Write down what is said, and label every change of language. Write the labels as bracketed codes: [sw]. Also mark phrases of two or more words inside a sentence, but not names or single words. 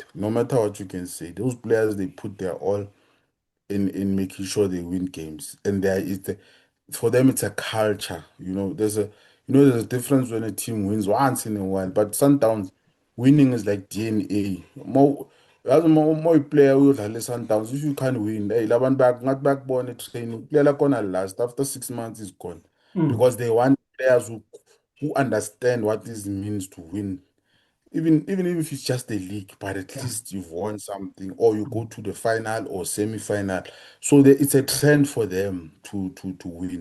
[en] No matter what you can say, those players they put their all in making sure they win games, and for them it's a culture. There's a difference when a team wins once in a while, but Sundowns winning is like DNA. [zu] More player uyodlala Sundowns. [en] If you can't win, [zu] hey, labantu ngathi bayakubona etraining. Player lakhona [en] last after 6 months is gone Mm. because they want players who understand what this means to win. Even if it's just a league, but at Yeah. least you've won something, or you go to the final or semi-final. So it's a trend for them to win.